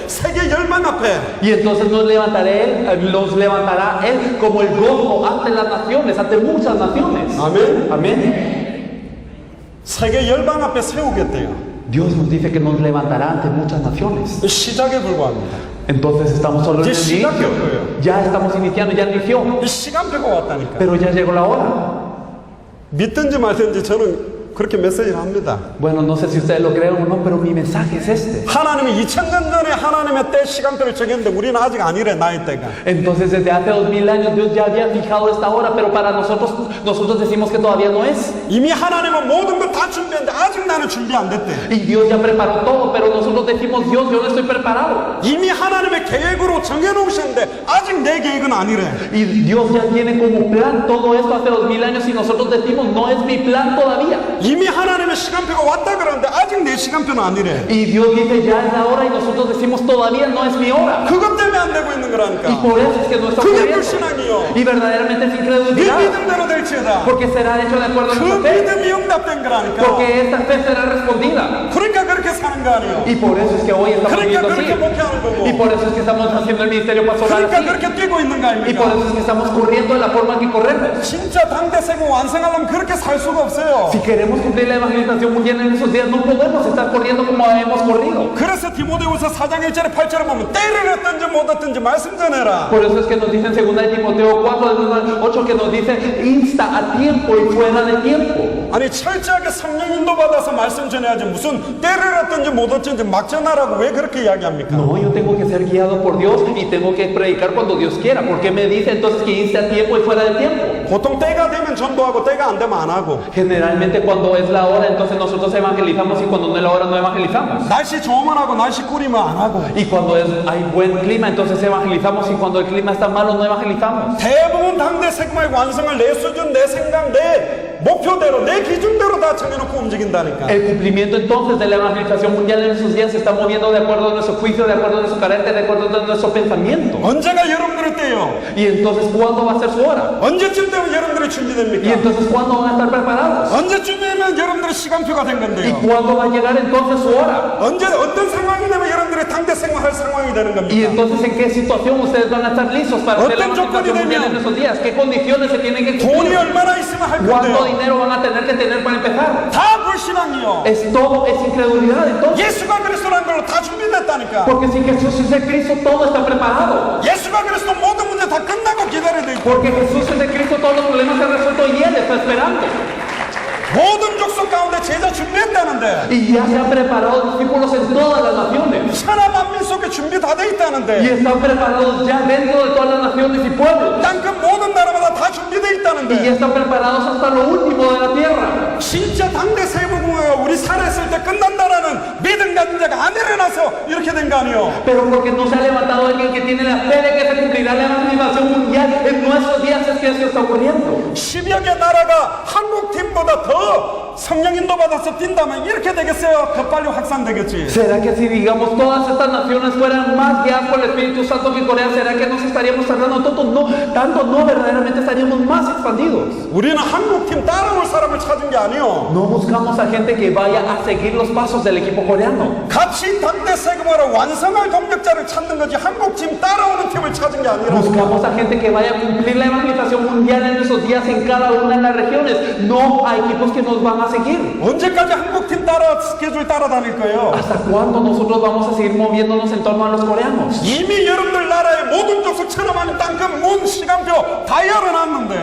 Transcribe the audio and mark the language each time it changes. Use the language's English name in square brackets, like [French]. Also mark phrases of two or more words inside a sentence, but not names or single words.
[Korean] 세계 열방 앞에. [Spanish] Y entonces los levantará Él como el gozo ante las naciones, ante muchas naciones. [Korean] 아멘. [Spanish] Amén. [Korean] 세계 열방 앞에 세우겠대요. [Spanish] Dios nos dice que nos levantará ante muchas naciones. [Korean] 시작에 불과합니다. [Spanish] Entonces estamos solo en el [Korean] 이제 [Spanish] inicio. [Korean] 시작이었고요. [Spanish] Ya estamos iniciando, ya inició. [Korean] 시간표가 왔다니까. [Spanish] Pero ya llegó la hora. [Korean] 믿든지 말든지 저는 그렇게 메시지를 합니다. [Spanish] Bueno, no sé si ustedes lo creen o no, pero mi mensaje es este. [Korean] 하나님이 2000년 전에 하나님의 때 시간표를 정했는데 우리는 아직 아니래 나이 때가. [Spanish] Entonces desde hace 2000 años Dios ya había fijado esta hora, pero para nosotros decimos que todavía no es. [Korean] 이미 하나님은 모든 걸 다 준비했는데 아직 나는 준비 안 됐대. [Spanish] Y Dios ya preparó todo, pero nosotros decimos, Dios, yo no estoy preparado. [Korean] 이미 하나님의 계획으로 정해놓으셨는데 아직 내 계획은 아니래. [Spanish] Y Dios ya tiene como plan todo esto hace 2000 años y nosotros decimos, no es mi plan todavía. [Korean] 이미 하나님의 시간표가 왔다 그러는데 아직 내 시간표는 아니래. [Spanish] Y Dios dice, ya es la hora, y nosotros decimos, todavía no es mi hora. [Korean] 그것 때문에 안 되고 있는 [Spanish] Y [Korean] 거라니까. [Spanish] por eso es que no está [Korean] 그게 [Spanish] ocurriendo. [Korean] 불신앙이요. [Spanish] Y verdaderamente es [Korean] 네 [Spanish] incredulidad. [Korean] 믿음대로 될지어다. [Spanish] Porque será hecho de acuerdo a [Korean] 그 [Spanish] nuestra fe. [Korean] 믿음이 응답된 거라니까. [Spanish] Porque esta fe será respondida. [Korean] 그러니까 그렇게 사는 거 아니에요. [Spanish] Y por eso es que hoy estamos [Korean] 그러니까 [Spanish] viviendo [Korean] 그렇게 [Spanish] así. [Korean] 목회하는 거고. [Spanish] Y por eso es que estamos haciendo el ministerio pastoral [Korean] 그러니까 [Spanish] así. [Korean] 그렇게 뛰고 있는 거 [Spanish] Y por [Korean] 아닙니까? [Spanish] eso es que estamos corriendo de la forma que corremos. [Korean] 진짜 당대 세금 완성하려면 그렇게 살 수가 없어요. [Spanish] Si queremos cumplir la evangelización mundial en esos días, no podemos estar corriendo como hemos corrido. [Korean] 그래서 디모데후서 4장 1절에 8절에 보면 때를 얻든지 못 얻든지 말씀 전해라. [Spanish] Por eso es que nos dice en 2 de Timoteo 4, del 1 al 8, que nos dice, insta a tiempo y fuera de tiempo. [Korean] 아니 철저하게 성령 인도 받아서 말씀 전해야지 무슨 때를 얻든지 못 얻든지 막 전하라고 왜 그렇게 이야기합니까? [Spanish] No, yo tengo que ser guiado por Dios y tengo que predicar cuando Dios quiera. ¿Por qué me dice entonces que inste a tiempo y fuera de tiempo? [Korean] 보통 때가 되면 전도하고 때가 안 되면 안 하고 [Spanish] Generalmente cuando es la hora, entonces nosotros evangelizamos y cuando no es la hora, no evangelizamos. [Korean] 날씨 좋으면 하고 날씨 꿀이면 안 하고 [Spanish] Y cuando hay buen clima, entonces evangelizamos y cuando el clima está malo, no evangelizamos. [Korean] 대부분 당대 세금의 완성을 내 수준, 내 생각, 내 목표대로, 내 기준대로 다 정해놓고 움직인다니까. [Spanish] El cumplimiento entonces de la evangelización mundial en esos días se está moviendo de acuerdo a nuestro juicio, de acuerdo a nuestro carácter, de acuerdo a nuestro pensamiento. [Korean] 언제가 여러분들의 때요? [Spanish] Y entonces, ¿cuándo va a ser su hora? [Korean] 언제쯤 되면 여러분들이 [Spanish] Y [Korean] 준비됩니까? [Spanish] entonces, ¿cuándo van a estar preparados? [Korean] 언제쯤 되면 여러분들의 시간표가 된 [Spanish] ¿Y [Korean] 건데요? [Spanish] cuándo va a llegar entonces su hora? [Korean] 언제 어떤 상황이 되면 여러분들의 당대 생활할 상황이 되는 [Spanish] Y [Korean] 겁니까? [Spanish] entonces, ¿en qué situación ustedes van a estar listos para hacer la [Korean] 어떤 조건이 [Spanish] evangelización mundial en [Korean] 되면 [Spanish] esos días? ¿Qué condiciones se tienen que [Korean] 돈이 [Spanish] cumplir? [Korean] 얼마나 있으면 할 [Spanish] ¿Cuánto [Korean] 건데요? [Spanish] dinero van a tener que tener para empezar? [Korean] 다 불신앙이요. [Spanish] Es incredulidad entonces. [Korean] 예수가 그리스도라는 걸로 다 준비됐다니까. [Spanish] Porque si Jesús es el Cristo, todo está preparado. [Korean] 예수가 그리스도 모든 문제 다 끝나고 기다려야 돼 있고 [Spanish] Porque Jesús es el Cristo, todos los problemas se han resuelto y Él está esperando. [Korean] 모든 족속 가운데 제자 준비했다는데 [Spanish] Y ya se han preparado discípulos en todas las naciones. [Korean] 천하 만민 속에 준비 다 돼 [Spanish] Y [Korean] 있다는데 [Spanish] están preparados ya dentro de todas las naciones y pueblos. [Korean] 땅끝 모든 나라마다 다 준비돼 [Spanish] Y ya [Korean] 있다는데 [Spanish] están preparados hasta lo último de la tierra. [Korean] 진짜 당대 세부공회가 우리 살아있을 때 끝난다라는 믿음 가진 자가 안 일어나서 이렇게 된 거 아니에요. [Spanish] Pero porque no se ha levantado alguien que tiene la fe de que se cumplirá la evangelización mundial en nuestros días, es que eso está ocurriendo. [Korean] 10여 개 나라가 한국 팀보다 더 성령 인도 받아서 뛴다면 이렇게 되겠어요? 더 빨리 확산되겠지. [Spanish] ¿Será que si digamos todas estas naciones fueran más guiadas por el Espíritu Santo que Corea, será que nos estaríamos tardando tanto no, verdaderamente estaríamos más expandidos? [Korean] 우리는 한국 팀 따라올 사람을 찾은 게 아니요. [Spanish] No buscamos a gente que vaya a seguir los pasos del equipo coreano. [Korean] 같이 당대 세금으로 완성할 동력자를 찾는 거지 한국 팀 따라오는 팀을 찾은 게 아니라. [Spanish] Buscamos a gente que vaya a cumplir la evangelización mundial en esos días en cada una de las regiones. No a equipos que nos van a seguir. [Korean] 언제까지 한국 팀 따라 스케줄 따라다닐 거예요? [Spanish] ¿Hasta cuándo nosotros vamos a seguir moviéndonos en torno a los coreanos? [Korean] 이미 여러분들 나라의 모든 족속 천하만 땅끝 문 시간표 다 열어놨는데